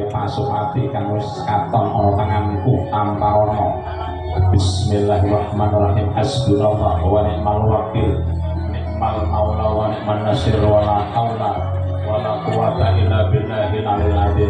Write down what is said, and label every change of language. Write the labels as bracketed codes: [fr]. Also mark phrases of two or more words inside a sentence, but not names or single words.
[jv] Sumati kang wis katon ana tanganku amparono. [ar] بسم الله الرحمن الرحيم. حسبنا الله ونعم الوكيل نعم المولى ونعم النصير ولا حول ولا قوة إلا بالله العلي العظيم.